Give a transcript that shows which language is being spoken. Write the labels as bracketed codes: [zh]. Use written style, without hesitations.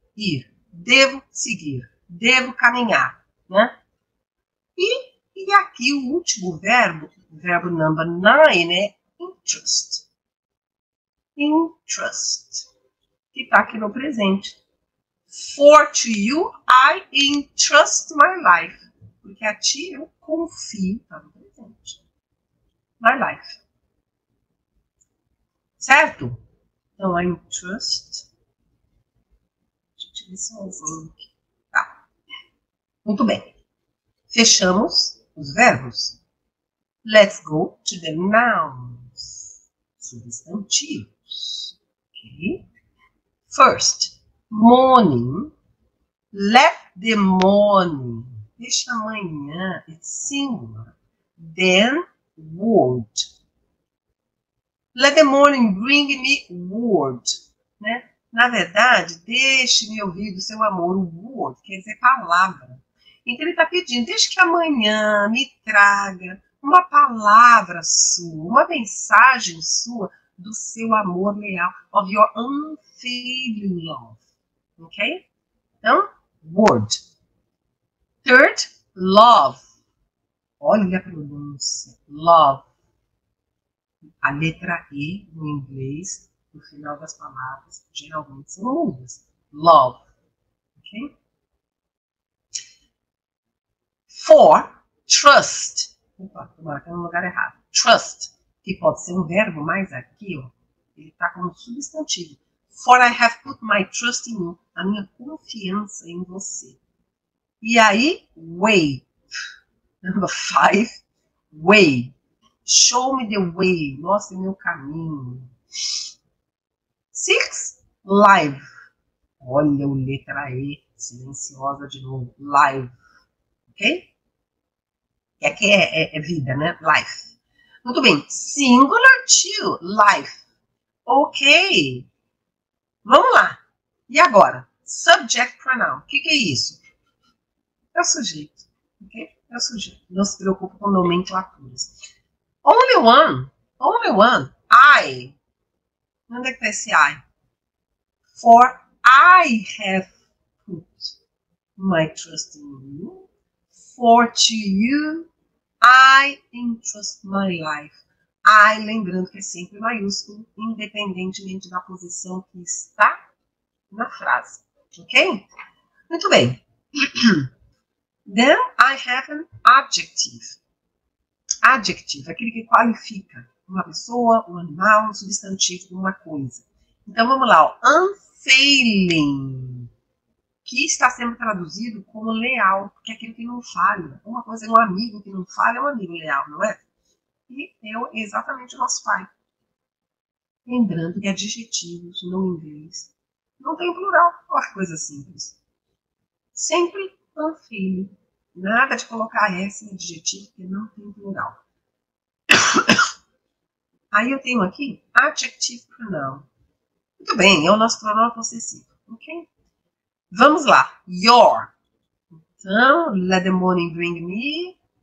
[pt] ir, devo seguir, devo caminhar, né? E aqui o último verbo [en] number 9 [pt] é interest. Interest, que está aqui no presente. [en] For to you, I entrust my life. [pt] Porque a ti eu confio, está no presente. [en] My life. [pt] Certo? Então, [en] I entrust. [pt] Deixa eu tirar esse omzinho aqui. Tá. Muito bem. Fechamos os verbos. [en] Let's go to the nouns. [pt] Substantivos. [en] Ok? First, morning. Let the morning. [pt] Deixa amanhã. [en] It's singular. Then, word. Let the morning bring me word. [pt] Né? Na verdade, deixe-me ouvir do seu amor. O word quer dizer palavra. Então ele está pedindo, deixe que amanhã me traga uma palavra sua, uma mensagem sua do seu amor leal, [en] of your unfailing love. Ok? Então, word. Third, love. [pt] Olha a pronúncia. Love. A letra E no inglês, no final das palavras, geralmente são mudas. Love. Ok? For, trust. Opa, estou marcando no lugar errado. Trust, que pode ser um verbo, mas aqui, ó, ele está como substantivo. [en] For I have put my trust in you. [pt] A minha confiança em você. E aí, way. [en] Number 5, way. Show me the way. [pt] Mostre meu caminho. [en] 6, live. [pt] Olha o letra E, silenciosa de novo. Live. Ok? E aqui é vida, né? Life. Muito bem. Singular to life. Ok. Vamos lá. E agora? Subject pronoun. O que é isso? É o sujeito. Ok? É o sujeito. Não se preocupe com nomenclaturas. [en] Only one. Only one. [pt] I. Onde é que está esse I? [en] For I have put my trust in you. For to you, I entrust my life. [pt] I, lembrando que é sempre maiúsculo, independentemente da posição que está na frase. Ok? Muito bem. [en] Then I have an adjective. [pt] Adjective, aquele que qualifica uma pessoa, um animal, um substantivo, uma coisa. Então vamos lá. Ó. Unfailing. Que está sendo traduzido como leal, porque é aquele que não falha. Uma coisa é um amigo que não falha, é um amigo leal, não é? E é exatamente o nosso pai. Lembrando que adjetivos no inglês não tem plural, uma coisa simples. Sempre unfailing. Nada de colocar S em adjetivo que não tem plural. Aí eu tenho aqui adjective pronoun. Muito bem, é o nosso pronome possessivo, ok? Vamos lá. Your. Então, [en] let the morning bring me.